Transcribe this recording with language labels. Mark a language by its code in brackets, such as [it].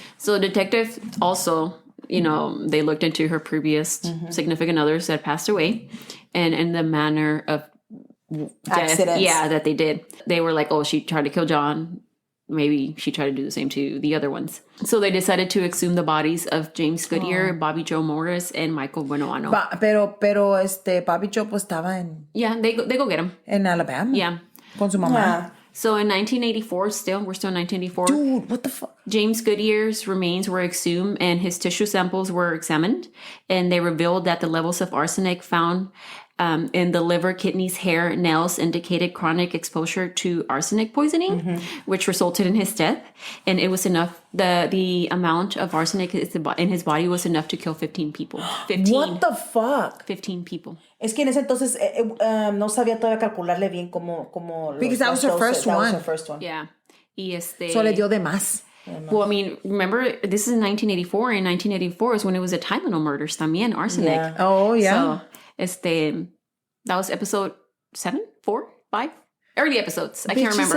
[en] So detective also, they looked into her previous significant others that passed away, and in the manner of death, accidents. yeah, that they did. They were like, oh, she tried to kill John. Maybe she tried to do the same to the other ones. So they decided to exhume the bodies of James Goodyear, Bobby Joe Morris, and Michael Buenoano. [es] Pero Bobby Joe pues estaba [en] Yeah, they go get him. [es] en Alabama. [en] Yeah. [es] Con su mamá. [en] Yeah. So in 1984, we're still in 1984. Dude, what the fuck? James Goodyear's remains were exhumed and his tissue samples were examined. And they revealed that the levels of arsenic found in the liver, kidneys, hair, nails indicated chronic exposure to arsenic poisoning, which resulted in his death. And it was enough, the amount of arsenic in his body was enough to kill 15 people. 15. What the fuck? 15 people. [es] Es que en ese entonces no sabía todavía calcularle bien como [en] Because that was her first one. That was her first one. Yeah. Y [es] So le dio de más. [en] Well, I mean, remember, this is in 1984. In 1984 is when it was the Tylenol murders, también, arsenic. Yeah. Oh, yeah. So, that was episode 7, 4, 5? Early episodes. I can't remember.